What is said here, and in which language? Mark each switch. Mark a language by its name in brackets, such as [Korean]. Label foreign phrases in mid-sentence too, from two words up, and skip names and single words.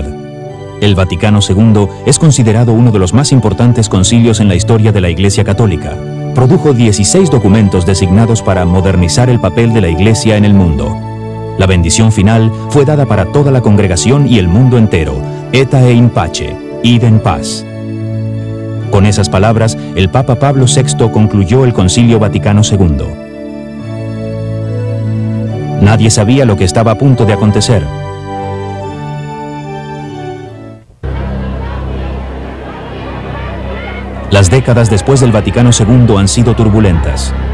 [Spanish] El Vaticano II es considerado uno de los más importantes concilios en la historia de la Iglesia Católica. Produjo 16 documentos designados para modernizar el papel de la Iglesia en el mundo. La bendición final fue dada para toda la congregación y el mundo entero. [Latin] Eta in pace, [Spanish] id en paz. Con esas palabras, el Papa Pablo VI concluyó el Concilio Vaticano II. Nadie sabía lo que estaba a punto de acontecer. Las décadas después del Vaticano II han sido turbulentas.